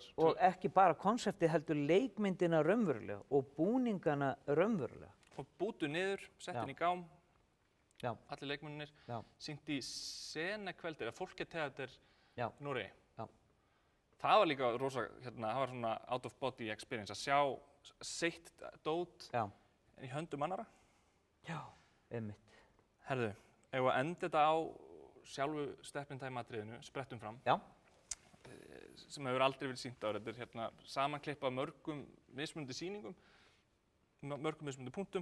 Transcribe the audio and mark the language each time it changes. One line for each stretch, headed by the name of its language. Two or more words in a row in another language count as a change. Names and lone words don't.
Icelandic: Og ekki bara konseptið heldur leikmyndina raunverulega og búningana raunverulega. Og bútu niður, settin í gám, Já. Allir leikmennir, Já. sýnt í Senekveldir, eða Folketeater Noregi. Já. Það var líka rosa, það var svona
English: out of body experience
Icelandic: að sjá sitt dót í höndum annara. Já, einmitt. Herðu, ef við enda þetta á sjálfu Step in Time atriðinu, Sprettum fram. Já. Sem hefur aldrei verið sýnt á. Þetta er samanklipp af mörgum mismunandi sýningum, mörgum mismunandi punktum.